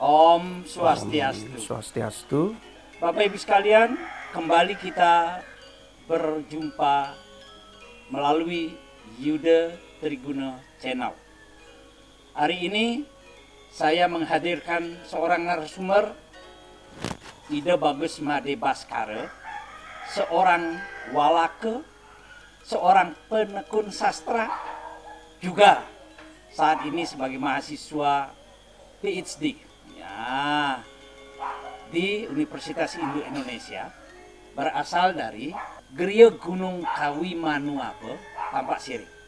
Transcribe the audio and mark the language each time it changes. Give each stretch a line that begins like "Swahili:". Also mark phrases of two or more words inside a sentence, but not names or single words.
Balinese: Om Swastiastu. Swastiastu.
Indonesian: Bapak Ibu sekalian, kembali kita berjumpa melalui Yuda Triguna Channel. Hari ini saya menghadirkan seorang narasumber, Ida Bagus Made Baskara, seorang walake, seorang penekun sastra, juga saat ini sebagai mahasiswa PhD ya, di Universitas Hindu Indonesia, berasal dari Geria Gunung Kawi Manuape, Tampak Siring.